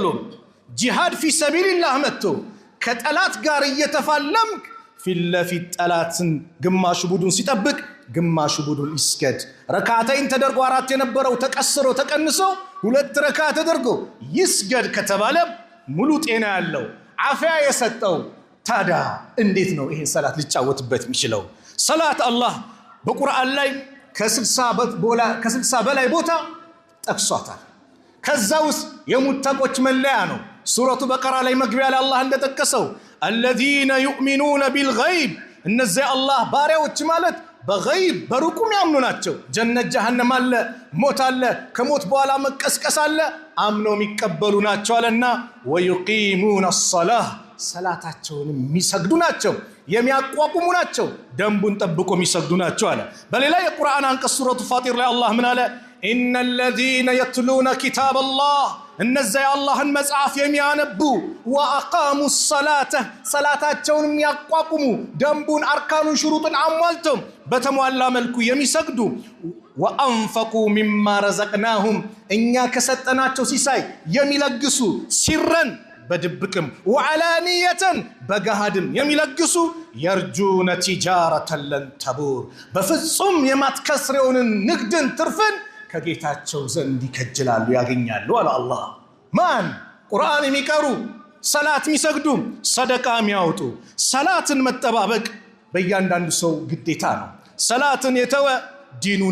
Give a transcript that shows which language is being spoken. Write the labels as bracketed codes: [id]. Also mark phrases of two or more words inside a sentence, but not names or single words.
[ar] جهاد في سبيل الله [am] መጥቶ ከጠላት ጋር እየተፋለምክ ፊት ጠላትን ግማሽ ቡዱን ሲጠብቅ ግማሽ ቡዱን ይስገድ ረካዓተይን ተደርጎ 4 የነበረው ተቀስሮ ተቀንሶ 2 ረካ ተደርጎ ይስገድ ከተባለ ሙሉ ጤና ያለው አፍያ የሰጠው ታዳ እንዴት ነው ይሄን ሰላት ሊጫወትበት የሚችለው ሰላት አላህ በቁርአን ላይ ከ60 በላይ ቦታ ጠቅሷታል ከዛውስ የሙተቆች መለያ ነው [ar] سورة البقرة [am] ላይ መግቢያ ላይ አላህ እንደተከሰው [ar] الذين يؤمنون بالغيب [am] እነዚህ አላህ ባሪያዎች ማለት በغይብ በሩቁም ያምኑ ናቸው ጀነት ጀሃነም አለ ሞት አለ ከሞት በኋላ መቀስቀስ አለ አምነው የሚቀበሉ ናቸው አለና [ar] ويقيمون الصلاه [am] ሰላታቸውን የሚሰግዱ ናቸው የሚያቋቁሙ ናቸው ደንቡን ጠብቆ የሚሰግዱ ናቸው አለ በሌላ የቁርአን አንቀጽ [ar] سورة فاطر [am] ላይ አላህ ምን አለ [ar] ان الذين يتلون كتاب الله [am] እነዚያ የአላህን መጽሐፍ የሚያነቡ [ar] واقاموا الصلاه [am] ሰላታቸውን የሚያቋቁሙ ደንቡን አርካኑን ሽሩጡን አሟልተው በተሟላ መልኩ የሚሰግዱ [ar] وانفقوا مما رزقناهم [am] እኛ ከሰጠናቸው ሲሳይ የሚለግሱ ሲረን በድብቅም ወዓላኒየተን በገሃድም የሚለግሱ [ar] يرجون تجارة لن تبور [am] በፍጹም የማትከስረውን ንግድን ትርፍን ከጌታቸው ዘንድ ይከጅላሉ ያገኛሉ አለ አላህ ማን ቁርአን የሚቀሩ ሰላት የሚሰግዱ ሰደቃ የሚያወጡ ሰላትን መጠባበቅ በእያንዳንዱ ሰው ግዴታ ነው ሰላትን የተወ ዲኑን